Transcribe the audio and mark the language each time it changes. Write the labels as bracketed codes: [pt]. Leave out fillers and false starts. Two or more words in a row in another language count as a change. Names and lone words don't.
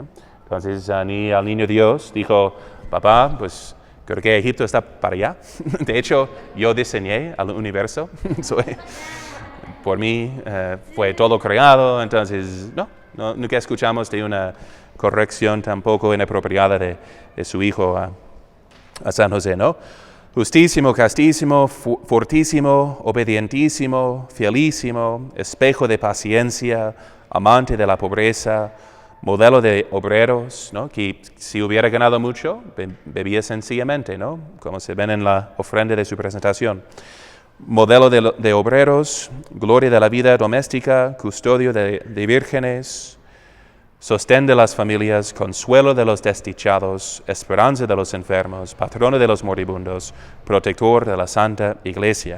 [es] Entonces, ni al niño Dios dijo, papá, pues creo que Egipto está para allá. De hecho, yo diseñé al universo. Por mí fue todo creado. Entonces, no, nunca escuchamos de una corrección tampoco inapropiada de su hijo a San José, ¿no? Justísimo, castísimo, fortísimo, obedientísimo, fielísimo, espejo de paciencia, amante de la pobreza, modelo de obreros, ¿no? Que si hubiera ganado mucho, bebía sencillamente, ¿no? Como se ven en la ofrenda de su presentación. Modelo de obreros, gloria de la vida doméstica, custodio de vírgenes, sostén de las familias, consuelo de los desdichados, esperanza de los enfermos, patrono de los moribundos, protector de la Santa Iglesia.